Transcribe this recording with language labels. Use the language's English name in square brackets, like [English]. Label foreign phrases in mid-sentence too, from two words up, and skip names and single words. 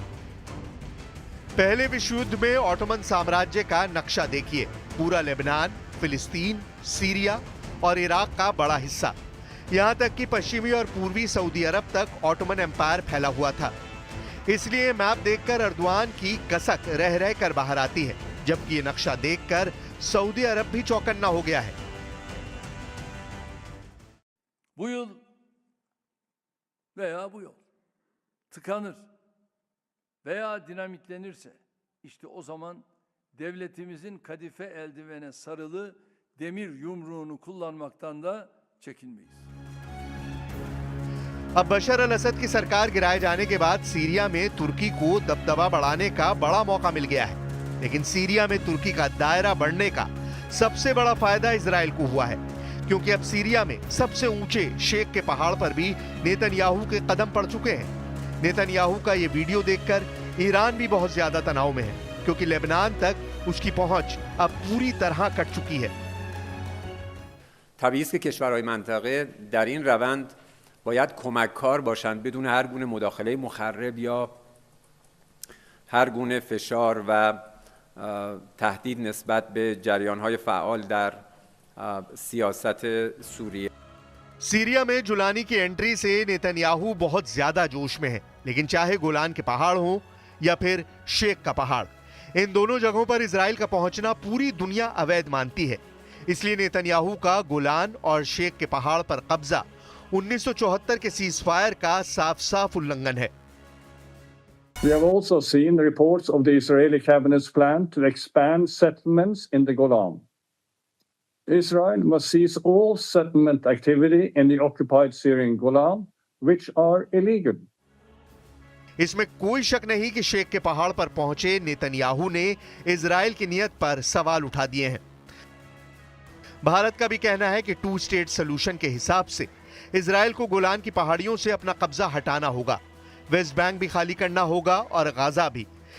[Hindi] पहले विश्व युद्ध में ऑटोमन साम्राज्य का नक्शा देखिए, पूरा लेबनान, फिलिस्तीन, सीरिया और इराक का बड़ा हिस्सा, यहां तक कि पश्चिमी और पूर्वी सऊदी अरब तक ऑटोमन एम्पायर फैला हुआ था। इसलिए मैप देखकर अर्दवान की कसक रह रह कर बाहर आती है, जबकि ये नक्शा देखकर सऊदी अरब भी चौकन्ना हो गया है। [Turkish] Bu yıl veya bu yol tıkanır veya dinamitlenirse işte o zaman devletimizin kadife eldivene sarılı demir yumruğunu kullanmaktan da çekinmeyiz. [Hindi] अब बशर अल असद की सरकार गिराए जाने के बाद सीरिया में तुर्की को दबदबा बढ़ाने का बड़ा मौका मिल गया है। लेकिन सीरिया में तुर्की का दायरा बढ़ने का सबसे बड़ा फायदा इजराइल को हुआ है, क्योंकि अब सीरिया में सबसे ऊंचे शेख के पहाड़ पर भी नेतन्याहू के कदम पड़ चुके हैं। नेतन्याहू का ये वीडियो देखकर ईरान भी बहुत ज्यादा तनाव में है, क्योंकि लेबनान तक उसकी पहुंच अब पूरी तरह कट चुकी है। [Persian] طبیعی است که کشورهای منطقه در این روند باید کمککار باشند بدون هر گونه مداخله مخرب یا هر گونه فشار و تهدید نسبت به جریانهای فعال در سیاست سوریه. [Hindi] सीरिया में जुलानी की एंट्री से नेतन्याहू बहुत ज्यादा जोश में है, लेकिन चाहे गोलान के पहाड़ हो या फिर शेख का पहाड़, इन दोनों जगहों पर इजराइल का पहुंचना पूरी दुनिया अवैध मानती है। इसलिए नेतन्याहू का गोलान और शेख के पहाड़ पर कब्जा 1974 के सीजफायर का साफ साफ उल्लंघन है। [English] We have also seen reports of the Israeli cabinet's plan to expand settlements in the Golan. Israel must cease all settlement activity in the occupied Syrian Golan, which are illegal. [Hindi] इसमें कोई शक नहीं कि शेख के पहाड़ पर पहुंचे नेतन्याहू ने इजराइल की नीयत पर सवाल उठा दिए हैं। भारत का भी कहना है कि 2 [English] state solution [Hindi] के हिसाब से इजराइल को गोलान की पहाड़ियों से अपना कब्जा हटाना होगा, वेस्ट बैंक भी खाली करना होगा और गाजा भी।